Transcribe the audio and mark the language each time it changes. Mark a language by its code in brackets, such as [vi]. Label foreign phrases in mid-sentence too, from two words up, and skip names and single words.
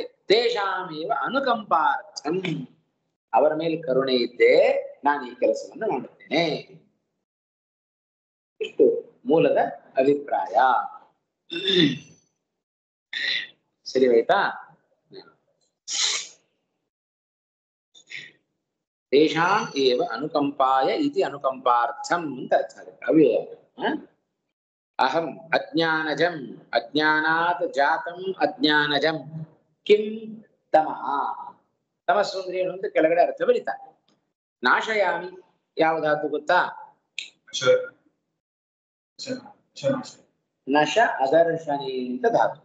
[sa] ತೇಷಾಮೇವ ಅನುಕಂಪಾರ್ಥಂ, [kn] ಅವರ ಮೇಲೆ ಕರುಣೆ ಇದ್ದೇ ನಾನು ಈ ಕೆಲಸವನ್ನು ಮಾಡುತ್ತೇನೆ. ಇಷ್ಟು ಮೂಲದ ಅಭಿಪ್ರಾಯ. ಸರಿ ಆಯ್ತಾ? [sa] ತೇಷಾಂ ಏವ ಅನುಕಂಪಾಯ ಇತಿ ಅನುಕಂಪಾರ್ಥಂ [kn] ಅಂತ ಅರ್ಥ ಆಗುತ್ತೆ ಅವ್ಯಯ. [sa] ಅಹಂ ಅಜ್ಞಾನಜಂ ಅಜ್ಞಾನಾತ್ ಜಾತಂ ಅಜ್ಞಾನಜಂ ಕಿಂ ತಮಃ. [kn] ತಮಸ್ಸು ಅಂದ್ರೆ ಏನು ಅಂತ ಕೆಳಗಡೆ ಅರ್ಥ ಬರೀತಾರೆ. ನಾಶಯಾಮಿ ಯಾವುದಾದ್ರು ಗೊತ್ತಾ? [sa] ನಶ ಅದರ್ಶನೆ [kn] ಅಂತ ಧಾತು.